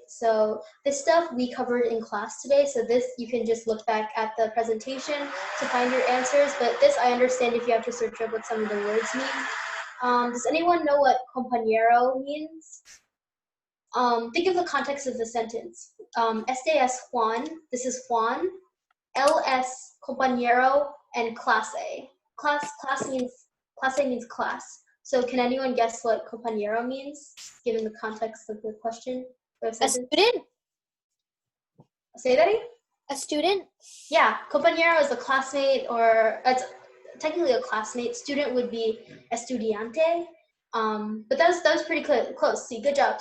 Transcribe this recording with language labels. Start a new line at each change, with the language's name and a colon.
English: So this stuff we covered in class today. So this, you can just look back at the presentation to find your answers. But this, I understand if you have to search up what some of the words mean. Does anyone know what compañero means? Think of the context of the sentence.
Spanish: Este es Juan,
English: this is Juan.
Spanish: Él es compañero and clase.
English: Clase means class. So can anyone guess what compañero means, given the context of the question? A student? Say that again? A student? Yeah, compañero is a classmate, or it's technically a classmate. Student would be estudiante. But that was pretty close. See, good job.